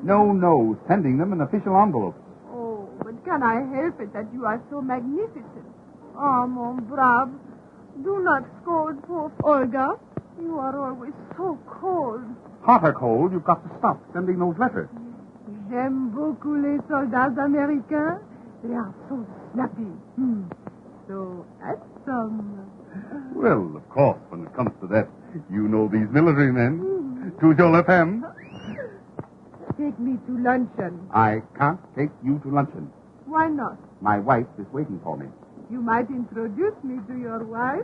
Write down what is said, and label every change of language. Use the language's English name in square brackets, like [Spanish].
[English] No, sending them in official envelopes. Oh, but can I help it that you are so magnificent? Oh, [French] mon brave. [English] Do not scold poor Olga. You are always so cold. Hot or cold, you've got to stop sending those letters. [French] J'aime beaucoup les soldats américains. [English] They are so snappy. So handsome. Well, of course, when it comes to that, you know these military men. [French] Toujours la femme. [English] Take me to luncheon. I can't take you to luncheon. Why not? My wife is waiting for me. You might introduce me to your wife.